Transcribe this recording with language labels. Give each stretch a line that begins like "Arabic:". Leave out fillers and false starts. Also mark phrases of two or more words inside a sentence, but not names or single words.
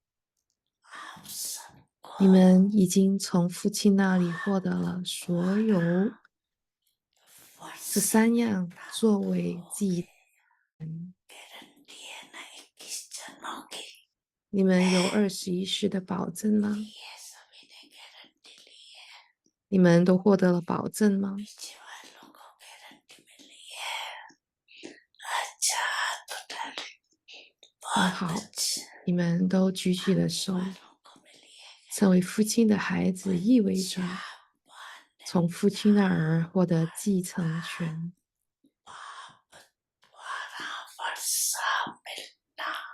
Chinese: 你们已经从父亲那里获得了所有这3样作为自己。你们有21世的保证吗？你们都获得了保证吗？
Hindi: पीछे वालों को गारंटी मिली है। अच्छा तो डाली,
Chinese: 很
Hindi: बहुत
Chinese: 好，
Hindi: अच्छा।
Chinese: 你们都举起了
Hindi: आपके
Chinese: 手。
Hindi: वालों को मिली है
Chinese: 成为父亲的孩子意味
Hindi: अच्छा
Chinese: 着
Hindi: वन
Chinese: 从父亲那儿获得继承权。
Hindi: बाप द्वारा वर्षा मिलना।